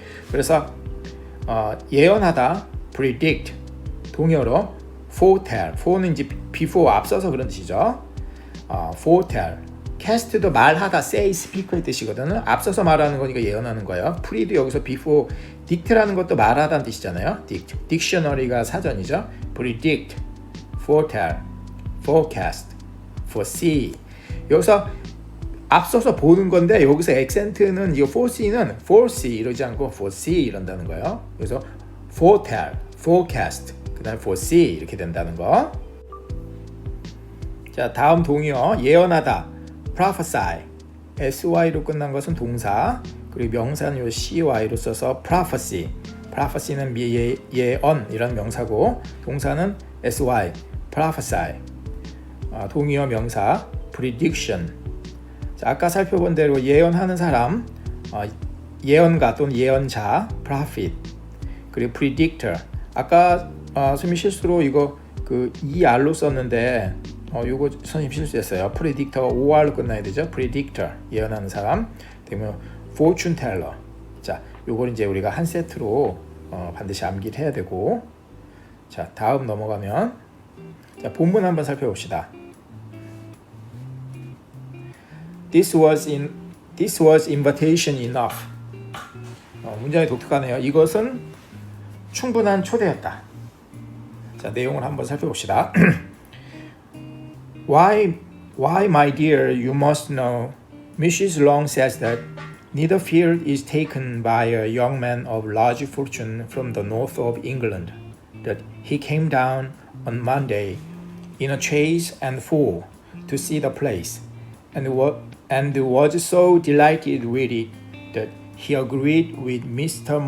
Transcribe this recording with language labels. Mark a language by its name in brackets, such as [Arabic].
[Korean] 그래서 예언하다, predict, 동의어로 foretell, fore는 이제 before 앞서서 그런 뜻이죠. foretell, cast도 말하다, say, speak의 뜻이거든요. 앞서서 말하는 거니까 예언하는 거예요. pre도 여기서 before, dict라는 것도 말하다는 뜻이잖아요. dictionary가 사전이죠. predict, foretell, forecast, foresee. 여기서 앞서서 보는 건데 여기서 액센트는 이거 foresee는 foresee 이러지 않고 foresee 이런다는 거예요. 그래서 foretell, forecast, 그다음에 foresee 이렇게 된다는 거. 자, 다음 동의어 예언하다, prophesy. sy로 끝난 것은 동사, 그리고 명사는 요 cy로 써서 prophecy. prophecy는 예언 이런 명사고 동사는 sy, prophesy. 동의어 명사 prediction. 자, 아까 살펴본 대로 예언하는 사람, 예언가 또는 예언자 prophet, 그리고 predictor. 아까 선생님이 실수로 이거 그 ER로 썼는데 요거 선생님 실수했어요. predictor가 OR로 끝나야 되죠. predictor 예언하는 사람. 그러면 fortune teller. 자, 요걸 이제 우리가 한 세트로 반드시 암기를 해야 되고. 자, 다음 넘어가면 자, 본문 한번 살펴봅시다. [English] This was invitation enough. [Korean] 문장이 독특하네요. 이것은 충분한 초대였다. 자, 내용을 한번 살펴봅시다. [English] Why, my dear, you must know. Mrs. Long says that Netherfield is taken by a young man of large fortune from the north of England. That he came down on Monday in a chaise and four to see the place, and was so delighted with it that he agreed with Mr.